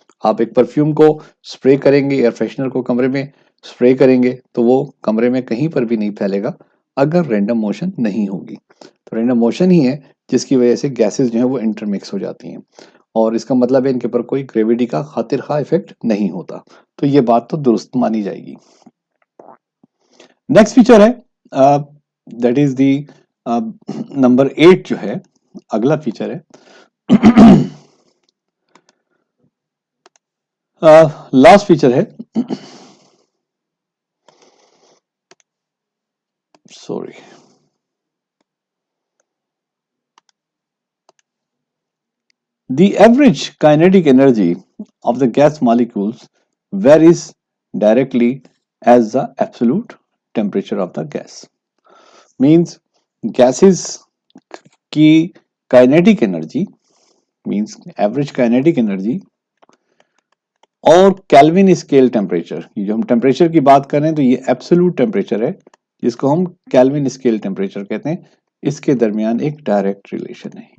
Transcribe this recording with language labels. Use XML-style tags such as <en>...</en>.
<hi>आप एक परफ्यूम को स्प्रे करेंगे, एयर फ्रेशनर को कमरे में स्प्रे करेंगे तो वो कमरे में कहीं पर भी नहीं फैलेगा अगर रैंडम मोशन नहीं होगी। तो रैंडम मोशन ही है जिसकी वजह से गैसेस जो है वो इंटरमिक्स हो जाती हैं और इसका मतलब है इनके ऊपर कोई ग्रेविटी का खातिर खा इफेक्ट नहीं होता। तो ये बात तो दुरुस्त मानी जाएगी। नेक्स्ट फीचर है दैट इज दी नंबर 8 जो है, अगला फीचर है लास्ट फीचर है, sorry,</hi> <en>the average kinetic energy of the gas molecules varies directly as the absolute temperature of the gas।</en> <hi>Means gases की kinetic energy, means average kinetic energy और kelvin scale temperature, जो हम temperature की बात करें तो ये एब्सोल्यूट टेम्परेचर है जिसको हम केल्विन स्केल टेम्परेचर कहते हैं, इसके दरमियान एक डायरेक्ट रिलेशन है।</hi>